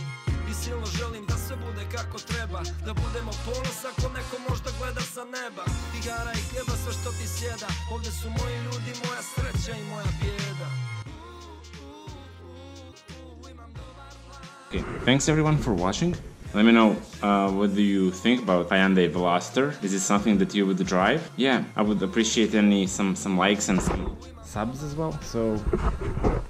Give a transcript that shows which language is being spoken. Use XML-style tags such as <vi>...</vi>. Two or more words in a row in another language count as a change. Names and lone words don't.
<bs>I silno želim da sve bude kako treba, da budemo ponos ako neko možda gleda sa neba. Igara i hljeba, sve što ti sjeda, ovdje su moji ljudi, moja sreća i moja bijeda.</bs> <en>Okay, thanks everyone for watching. Let me know what do you think about Hyundai Veloster. Is it something that you would drive? Yeah, I would appreciate some likes and some subs as well.</en>